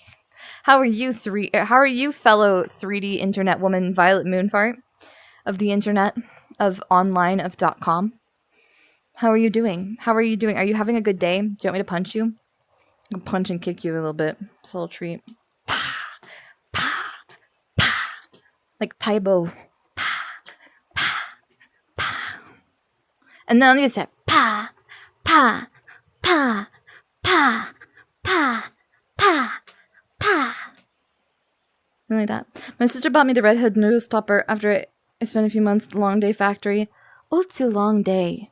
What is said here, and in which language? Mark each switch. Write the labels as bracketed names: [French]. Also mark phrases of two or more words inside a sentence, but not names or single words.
[English] How are you, fellow 3D internet woman, Violet Moonfart of the internet? Of online, of .com. How are you doing? Are you having a good day? Do you want me to punch you? I'll punch and kick you a little bit. It's a little treat. Pa, pa, pa. Like Taibo. Pa, pa, pa. And then on the other side. Pa, pa, pa, pa, pa, pa, pa. Like that. My sister bought me the Red Hood noodle stopper after I spent a few months at the Long Day Factory. Oh, it's a long day.